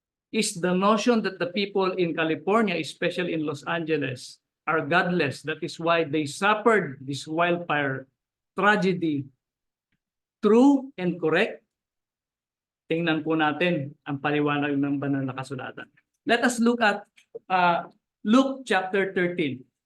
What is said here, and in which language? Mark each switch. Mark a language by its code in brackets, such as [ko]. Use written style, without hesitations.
[en] Is the notion that the people in California, especially in Los Angeles, are godless. That is why they suffered this wildfire tragedy. True and correct? [tl] Tingnan po natin ang paliwanag ng banal na kasulatan. [en] Let us look at Luke chapter 13.